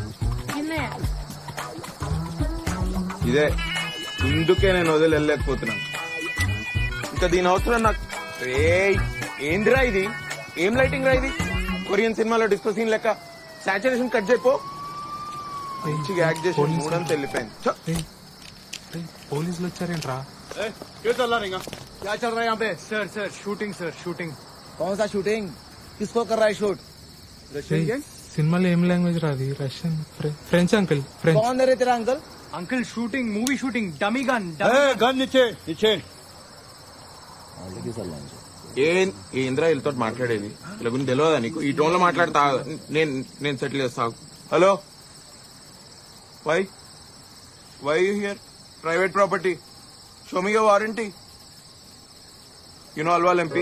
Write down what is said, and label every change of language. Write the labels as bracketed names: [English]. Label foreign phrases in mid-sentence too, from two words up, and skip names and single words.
[Telugu] ఇదే ఇందుకే నేను వదిలి వెళ్ళలేకపోతున్నాను. ఇంకా దీని అవసరం నాకు. ఏందిరా ఇది? ఏం లైటింగ్ రా ఇది? కొరియన్ సినిమాలో [English] disco scene [Telugu] లెక్క [English] saturation cut [Telugu] చేయపో. మంచిగా యాక్ట్ చేసి మూడంతా వెళ్ళిపోయింది. పోలీసులు వచ్చారేంట్రా? [Hindi] क्या चल रहा है? क्या चल रहा है यहाँ पे? [English] sir shooting. [Hindi] कौन सा शूटिंग? किसको कर रहा है शूट? సినిమాలో ఏం లాంగ్వేజ్ రాది? [English] Russian, French uncle. [Hindi] ఫ్రెంచ్. कौन है रे तेरा अंकल? [English] uncle shooting, movie shooting, dummy gun. [Hindi] गन नीचे [Telugu] ఏంద్రా వీళ్ళతో మాట్లాడేది? వీళ్ళ గురించి తెలియదా నీకు? ఈ టోన్ లో మాట్లాడతా నేను సెటిల్ చేస్తా. [English] Hello, why here? Private property. Show me your warranty. You know Alwal MP?